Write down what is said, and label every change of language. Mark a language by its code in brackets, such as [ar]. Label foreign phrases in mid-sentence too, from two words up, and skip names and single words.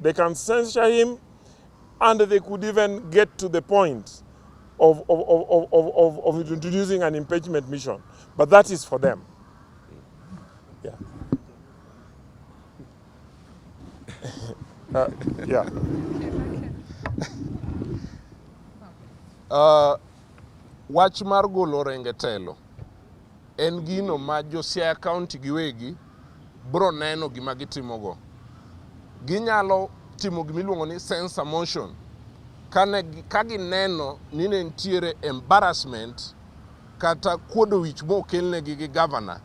[en] They can censure him, and they could even get to the point of introducing an impeachment mission. But that is for them. Yeah. Yeah. [luo] Wach mar golo Orengo telo en gino ma jo Siaya County giwegi bro neno gima gitimogo. Ginyalo timo gimiluongo ni [en] censor motion [luo] ka gineno ni ne nitiere embarrassment kata kuodo wich mokelnegi gi governor.